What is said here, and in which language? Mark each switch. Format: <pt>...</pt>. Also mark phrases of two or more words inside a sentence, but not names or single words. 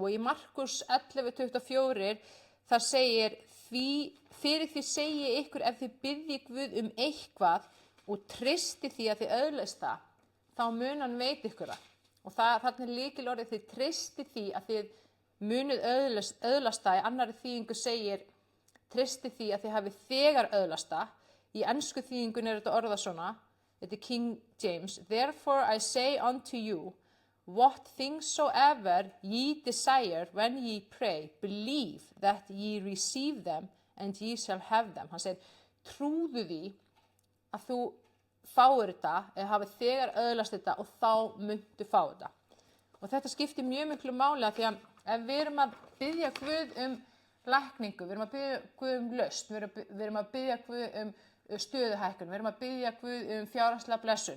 <is>Og í Markus 11:24 þar segir, fyrir því segi ykkur ef þið biðjið Guð eitthvað og treysti því að þið öðlast það, þá mun hann veita ykkur það. Og þarna lykilorðið, þið treysti því að þið munuð öðlast það. Í annarri þýðingu segir, treysti því að þið hafið þegar öðlast það. Í ensku þýðingun þetta orðað svona, þetta King James,</is> <en>therefore I say unto you, what things soever ye desire when ye pray, believe that ye receive them and ye shall have them.</en> <is>Hann segir, trúðu því að þú fáir þetta, eða hafið þegar öðlast þetta og þá muntu fá þetta. Og þetta skiptir mjög miklu máli, því að ef við erum að biðja Guð lækningu, við erum að biðja Guð lausn, við erum að biðja Guð stöðuhækkun, við erum að biðja Guð fjárhagslega blessun.</is>